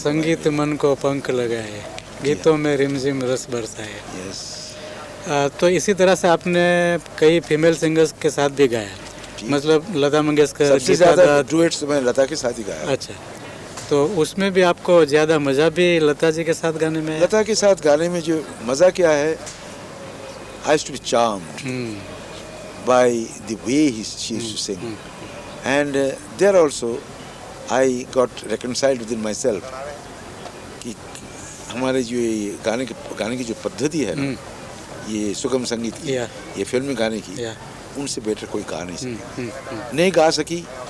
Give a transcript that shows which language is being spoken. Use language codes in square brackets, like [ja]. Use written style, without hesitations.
[hi] संगीत मन को पंख लगाए, गीतों में रिमझिम रस बरसाए. [en] Yes. [hi] तो इसी तरह से आपने कई फीमेल सिंगर्स के साथ भी गाया, मतलब लता मंगेशकर, सबसे ज़्यादा डुएट्स मैं लता के साथ ही गाया. अच्छा, तो उसमें भी आपको ज़्यादा मज़ा भी लता जी के साथ गाने में आया? लता के साथ गाने में जो मज़ा क्या है, [en] I used to be charmed by the way she used to sing. And there also I got reconciled within myself [hi] कि हमारे जो ये गाने की जो पद्धति है ना, ये सुगम संगीत की, ये फिल्मी गाने की, उनसे बेटर कोई गा नहीं सकेगा.